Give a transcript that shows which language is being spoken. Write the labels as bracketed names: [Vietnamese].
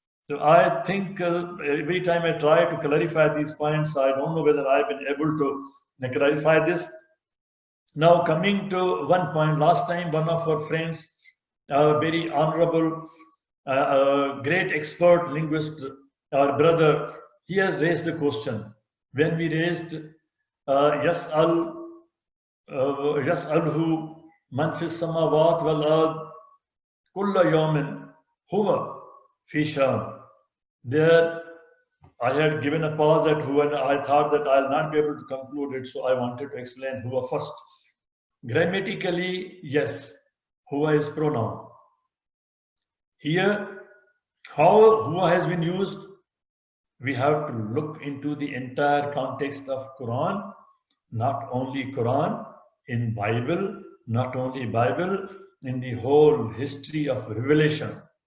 [English] So I think every time I try to clarify these points, I don't know whether I've been able to clarify this. Now coming to one point, last time one of our friends, a very honorable, great expert linguist, our brother, he has raised a question. When we raised [Arabic] يسأل يسأله من في السماوات والأرض كل يوم هو في شأن. [English] There I had given a pause at who, and I thought that I'll not be able to conclude it, so I wanted to explain who first. Grammatically, yes, who is pronoun. Here, how who has been used, we have to look into the entire context of Quran, not only Quran, in Bible, not only Bible, in the whole history of revelation.